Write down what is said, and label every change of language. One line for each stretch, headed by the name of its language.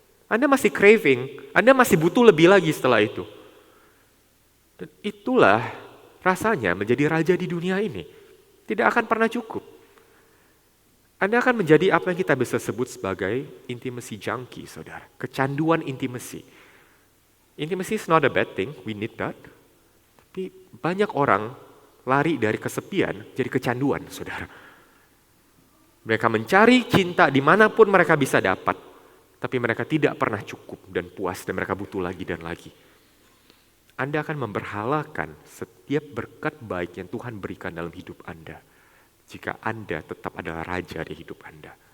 Indonesian: Anda masih craving, Anda masih butuh lebih lagi setelah itu. Dan itulah rasanya menjadi raja di dunia ini. Tidak akan pernah cukup. Anda akan menjadi apa yang kita bisa sebut sebagai intimacy junkie, saudara. Kecanduan intimacy.
English: Intimacy is not a bad thing, we need that.
Indonesian: Tapi banyak orang lari dari kesepian jadi kecanduan, saudara. Mereka mencari cinta dimanapun mereka bisa dapat, tapi mereka tidak pernah cukup dan puas dan mereka butuh lagi dan lagi. Anda akan memberhalakan setiap berkat baik yang Tuhan berikan dalam hidup Anda jika Anda tetap adalah raja di hidup Anda.